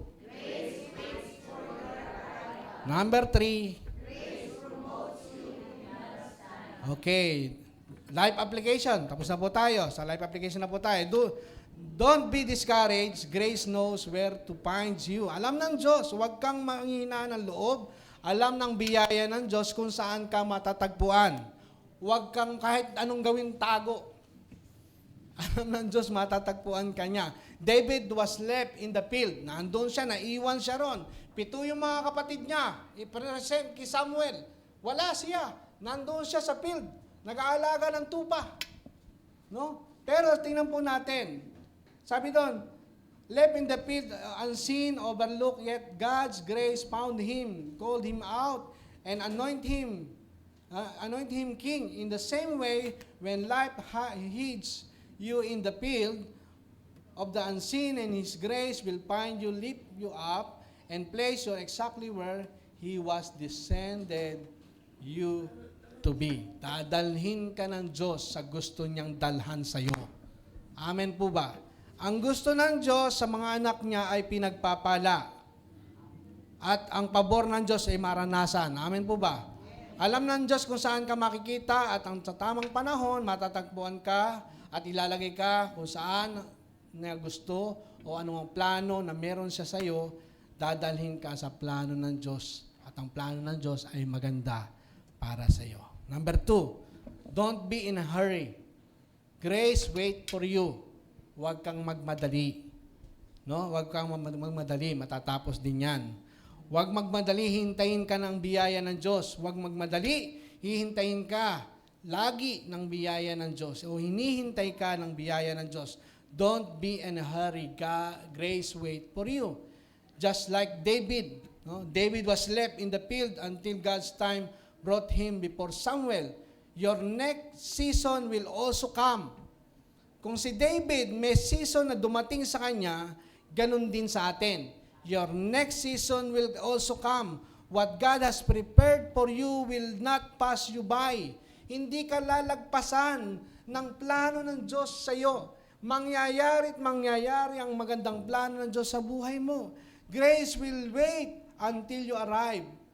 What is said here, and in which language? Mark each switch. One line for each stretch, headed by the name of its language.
English: Grace waits for your arrival. Number 3. Grace promotes you in God's time.
Filipino: Okay. Life application. Tapos na po tayo. Sa life application na po tayo.
English: Don't be discouraged. Grace knows where to find you.
Filipino: Alam ng Diyos. Huwag kang manghina ng loob. Alam ng biyaya ng Diyos kung saan ka matatagpuan. Huwag kang kahit anong gawing tago. Alam ng Diyos, matatagpuan ka niya.
English: David was left in the field.
Filipino: Nandun siya, naiwan siya ron. 7 yung mga kapatid niya. I-present kay Samuel. Wala siya. Nandun siya sa field. Nag-aalaga ng tupa. No? Pero tingnan po natin. Sabi doon,
English: left in the field, unseen, overlooked, yet God's grace found him, called him out, and anoint him king. In the same way, when life hides you in the field of the unseen, and His grace will find you, lift you up, and place you exactly where He was descended you to be.
Filipino: Dadalhin ka ng Diyos sa gusto niyang dalhan sa iyo. Amen po ba? Ang gusto ng Diyos sa mga anak niya ay pinagpapala. At ang pabor ng Diyos ay maranasan. Amen po ba? Alam ng Diyos kung saan ka makikita at ang sa tamang panahon, matatagpuan ka at ilalagay ka kung saan na gusto o anumang plano na meron siya sa iyo, dadalhin ka sa plano ng Diyos. At ang plano ng Diyos ay maganda para sa iyo.
English: Number 2, don't be in a hurry. Grace wait for you.
Filipino: Huwag kang magmadali. No? Huwag kang magmadali, matatapos din yan. Huwag magmadali, hintayin ka ng biyaya ng Diyos. Huwag magmadali, hihintayin ka lagi ng biyaya ng Diyos. O hinihintay ka ng biyaya ng Diyos.
English: Don't be in a hurry. Grace wait for you. Just like David. No? David was left in the field until God's time brought him before Samuel. Your next season will also come.
Filipino: Kung si David may season na dumating sa kanya, ganun din sa atin.
English: Your next season will also come. What God has prepared for you will not pass you by.
Filipino: Hindi ka lalagpasan ng plano ng Diyos sa iyo. Mangyayari at mangyayari ang magandang plano ng Diyos sa buhay mo.
English: Grace will wait until you arrive.